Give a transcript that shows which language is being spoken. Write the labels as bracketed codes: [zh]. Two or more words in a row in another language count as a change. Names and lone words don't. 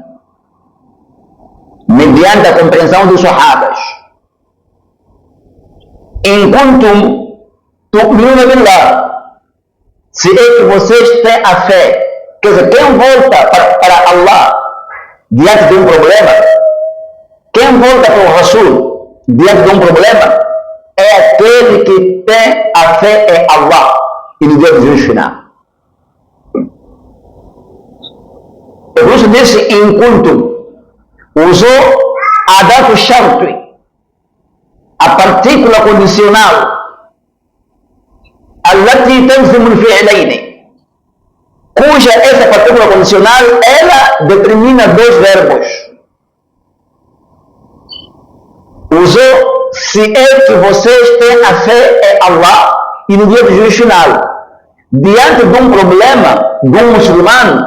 [pt] Mediante a compreensão dos Sahabas. [ar] Enquanto تؤمنون بالله, [pt] se é que vocês têm a fé, quer dizer, quem volta para Allah diante de um problema, quem volta para o Rasul diante de um problema, é aquele que tem a fé em Allah e no dia do juízo final. Por isso disse enquanto usou [ar] أداة الشرط, [pt] a partícula condicional [ar] التي تلزم الفعلين, [pt] cuja essa partícula condicional ela determina dois verbos. Usou se é que vocês têm a fé em Allah e no dia do juízo final, diante de um problema de um muçulmano,